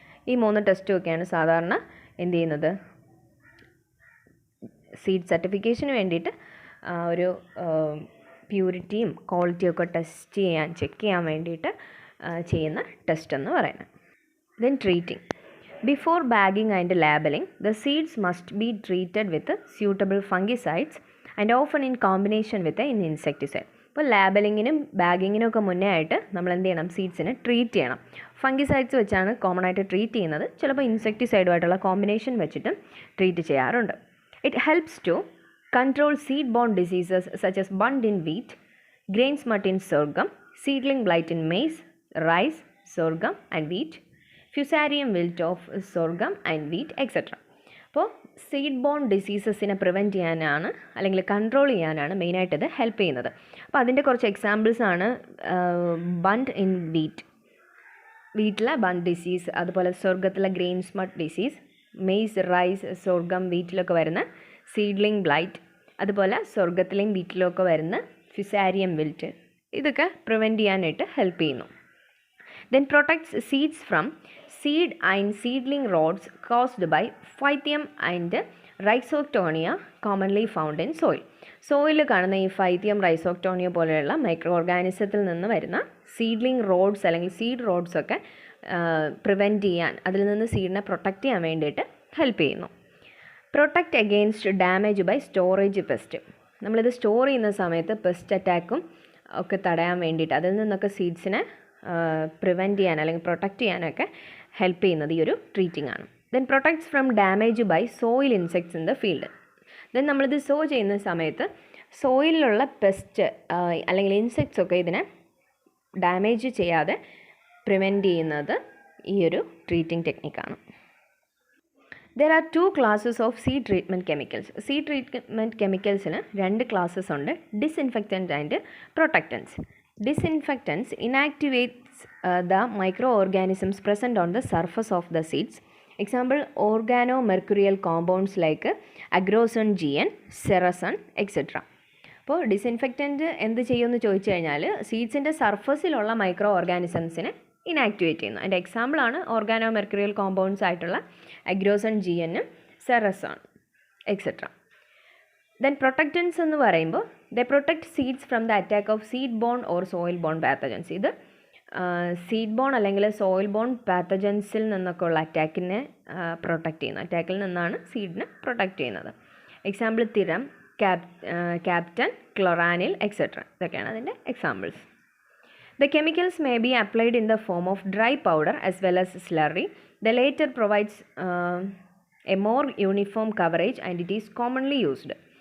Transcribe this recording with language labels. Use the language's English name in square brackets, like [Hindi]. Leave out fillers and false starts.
[Malayalam] ഈ 3 ടെസ്റ്റും ഒക്കെയാണ് സാധാരണ എന്ത് ചെയ്യുന്നത്, സീഡ് സർട്ടിഫിക്കേഷന് വേണ്ടിയിട്ട് ഒരു പ്യൂരിറ്റിയും ക്വാളിറ്റിയും ഒക്കെ ചെക്ക് ചെയ്യാൻ വേണ്ടിയിട്ട് ചെയ്യുന്ന ടെസ്റ്റ് എന്ന് പറയുന്നത്. [English] Then treating. Before bagging and labeling, the seeds must be treated with suitable fungicides and often in combination with an insecticide. [Malayalam] അപ്പോൾ ലാബലിങ്ങിനും ബാഗിങ്ങിനും ഒക്കെ മുന്നേ ആയിട്ട് നമ്മൾ എന്ത് ചെയ്യണം, സീഡ്സിനെ ട്രീറ്റ് ചെയ്യണം. ഫംഗിസൈഡ്സ് വെച്ചാണ് കോമൺ ആയിട്ട് ട്രീറ്റ് ചെയ്യുന്നത്. ചിലപ്പോൾ ഇൻസെക്ടിസൈഡുമായിട്ടുള്ള കോമ്പിനേഷൻ വെച്ചിട്ടും ട്രീറ്റ് ചെയ്യാറുണ്ട്. [English] It helps to control seed borne diseases such as bunt in wheat, grain smut in sorghum, seedling blight in maize, rice, sorghum and wheat, fusarium wilt of sorghum and wheat etcetera. [Malayalam] അപ്പോൾ seed bone ഡിസീസസിനെ prevent ചെയ്യാനാണ് അല്ലെങ്കിൽ control ചെയ്യാനാണ് മെയിനായിട്ട് ഇത് help ചെയ്യുന്നത്. അപ്പോൾ അതിൻ്റെ കുറച്ച് എക്സാമ്പിൾസാണ് ബണ്ട് ഇൻ വീറ്റിലെ ബണ്ട് ഡിസീസ്, അതുപോലെ സ്വർഗത്തിലെ grain സ്മട്ട് disease, maze, rice, sorghum, വീറ്റിലൊക്കെ വരുന്ന സീഡ്ലിംഗ് ബ്ലൈറ്റ്, അതുപോലെ സ്വർഗത്തിലെയും വീറ്റിലൊക്കെ വരുന്ന ഫ്യൂസാരിയം വിൽറ്റ്. ഇതൊക്കെ പ്രിവെൻറ്റ് ചെയ്യാനായിട്ട് ഹെൽപ്പ് ചെയ്യുന്നു. [English] Then protects seeds from seed and seedling rots caused by Phythium and Rhizoctonia commonly found in soil. [Malayalam] സോയിലിൽ കാണുന്ന ഈ ഫൈത്തിയം, റൈസോക്ടോണിയ പോലെയുള്ള മൈക്രോ ഓർഗാനിസത്തിൽ നിന്ന് വരുന്ന സീഡ്ലിംഗ് റോഡ്സ് അല്ലെങ്കിൽ സീഡ് റോഡ്സ് ഒക്കെ പ്രിവെൻറ്റ് ചെയ്യാൻ, അതിൽ നിന്ന് സീഡിനെ പ്രൊട്ടക്റ്റ് ചെയ്യാൻ വേണ്ടിയിട്ട് ഹെൽപ്പ് ചെയ്യുന്നു. [English] Protect against damage by storage pest. [Malayalam] നമ്മളിത് സ്റ്റോർ ചെയ്യുന്ന സമയത്ത് പെസ്റ്റ് അറ്റാക്കും ഒക്കെ തടയാൻ വേണ്ടിയിട്ട് അതിൽ നിന്നൊക്കെ സീഡ്സിനെ പ്രിവെൻറ്റ് ചെയ്യാൻ അല്ലെങ്കിൽ പ്രൊട്ടക്റ്റ് ചെയ്യാനൊക്കെ ഹെൽപ്പ് ചെയ്യുന്നത് ഈ ഒരു ട്രീറ്റിംഗ് ആണ്. [English] Then protects from damage by soil insects in the field. [Malayalam] Then നമ്മളിത് സോ ചെയ്യുന്ന സമയത്ത് സോയിലിലുള്ള പെസ്റ്റ് അല്ലെങ്കിൽ ഇൻസെക്ട്സ് ഒക്കെ ഇതിനെ ഡാമേജ് ചെയ്യാതെ പ്രിവെൻറ്റ് ചെയ്യുന്നത് ഈ ഒരു treating ടെക്നിക്കാണ്. [English] There are 2 classes of seed treatment chemicals. Seed treatment chemicalsന് 2 classes ഉണ്ട്, disinfectant and protectants. Disinfectants inactivates the microorganisms present on the surface of the seeds. Example, organomercurial compounds like agrosone GN, serosone, etc. [Malayalam] അപ്പോൾ disinfectant എന്ത് ചെയ്യുമെന്ന് ചോദിച്ചു കഴിഞ്ഞാൽ സീഡ്സിൻ്റെ സർഫസിലുള്ള micro ഓർഗാനിസംസിനെ inactivate ചെയ്യുന്നു. അതിൻ്റെ എക്സാമ്പിളാണ് ഓർഗാനോമെർക്യൂറിയൽ compounds ആയിട്ടുള്ള അഗ്രോസൺ GN, സെറസോൺ എക്സെട്ര. [English] then protectants [Malayalam] എന്ന് പറയുമ്പോൾ [English] The protect seeds from the attack of seed borne or soil borne pathogens. [Malayalam] ഇത് സീഡ് ബോൺ അല്ലെങ്കിൽ സോയിൽ ബോൺ പാത്തജൻസിൽ നിന്നൊക്കെ ഉള്ള അറ്റാക്കിനെ പ്രൊട്ടക്റ്റ് ചെയ്യുന്നു. അറ്റാക്കിൽ നിന്നാണ് സീഡിനെ പ്രൊട്ടക്റ്റ് ചെയ്യുന്നത്. Example തിരം, captain, ക്ലോറാനിൽ etcetera. ഇതൊക്കെയാണ് അതിൻ്റെ examples. [English] The chemicals may be applied in the form of dry powder as well as slurry. The latter provides a more uniform coverage and it is commonly used.